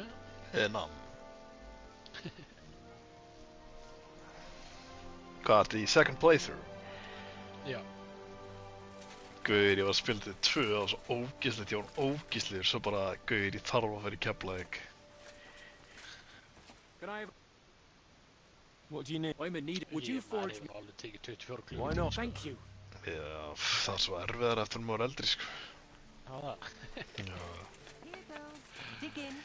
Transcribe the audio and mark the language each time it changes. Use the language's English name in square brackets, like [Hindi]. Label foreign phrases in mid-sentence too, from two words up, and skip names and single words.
[Icelandic] Nam. Hvað, þetta í [English] second playthrough? [Icelandic] Já. Gauður, ég var að spila þetta 2 og svo ógislegt, ég var ógislegur, svo bara gauður, ég þarf að vera í Keflavík. [English] Can I have... What do you need? I'm in need. Would you forge me? [Icelandic] Ég hef alveg tekið 24 klukkutíma. [English] Why not? Thank you. [Icelandic] Já, það er svo erfiðar eftir maður er eldri, sko. Já, það. Já, [English] Here goes. Dig in.